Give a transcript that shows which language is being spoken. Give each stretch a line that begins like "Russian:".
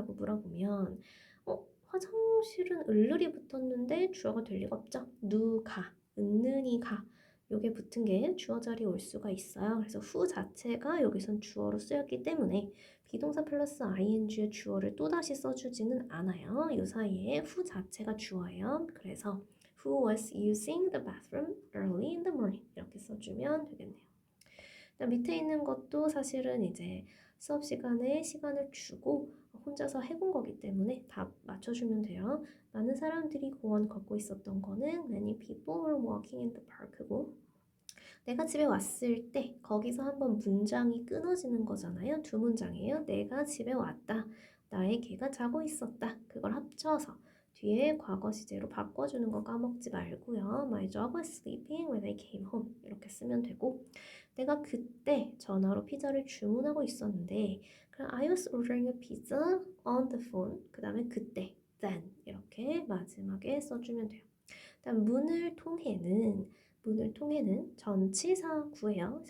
Korean: 라고 물어보면 화장실은 을을이 붙었는데 주어가 될 리가 없죠. 누가, 은는이가 요게 붙은 게 주어 자리에 올 수가 있어요. 그래서 후 자체가 여기선 주어로 쓰였기 때문에 비동사 플러스 ing의 주어를 또다시 써주지는 않아요. 요 사이에 후 자체가 주어예요.
English: 그래서 Who was using the bathroom early in the morning
Korean: 이렇게 써주면 되겠네요. 밑에 있는 것도 사실은 이제 수업 시간에 시간을 주고 혼자서 해본 거기 때문에 다 맞춰주면 돼요. 많은 사람들이 공원 걷고 있었던 거는
English: Many people were walking in the park
Korean: 고 내가 집에 왔을 때 거기서 한번 문장이 끊어지는 거잖아요. 두 문장이에요. 내가 집에 왔다. 나의 개가 자고 있었다. 그걸 합쳐서 뒤에 과거 시제로 바꿔주는 거 까먹지 말고요.
English: My dog was sleeping when I came home.
Korean: 이렇게 쓰면 되고 내가 그때 전화로 피자를 주문하고 있었는데 그럼
English: I was ordering a pizza on the phone.
Korean: 그 다음에 그때 then 이렇게 마지막에 써주면 돼요. 다음 문을 통해는 전치사 구예요.